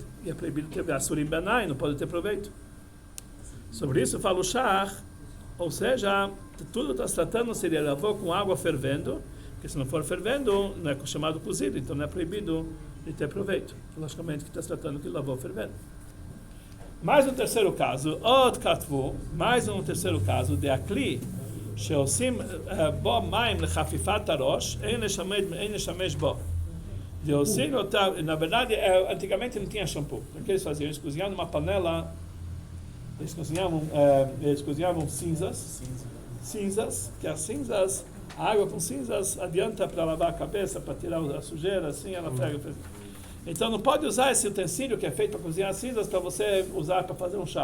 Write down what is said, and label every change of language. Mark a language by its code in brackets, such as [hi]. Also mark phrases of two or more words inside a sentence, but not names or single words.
[pt] E é proibido ter [he] אסורים בהנאה, [pt] não pode ter proveito. Sobre isso fala o Shach, ou seja, tudo está se tratando se ele lavou com água fervendo, porque se não for fervendo, não é chamado cozido, então não é proibido de ter proveito. Logicamente que está se tratando que lavou fervendo. Mais um terceiro caso, [he] עוד כתבו, [pt] mais um terceiro caso, de Akli, [he] שעושים בו מים לחפיפת הראש, אין לשמש בו. ועושים אותה, [pt] na verdade, antigamente não tinha shampoo. O que eles faziam? Eles cozinhavam numa panela, eles cozinhavam cinzas, que as cinzas, a água com cinzas adianta para lavar a cabeça, para tirar a sujeira, assim ela pega. Então não pode usar esse utensílio que é feito para cozinhar cinzas para você usar para fazer um chá.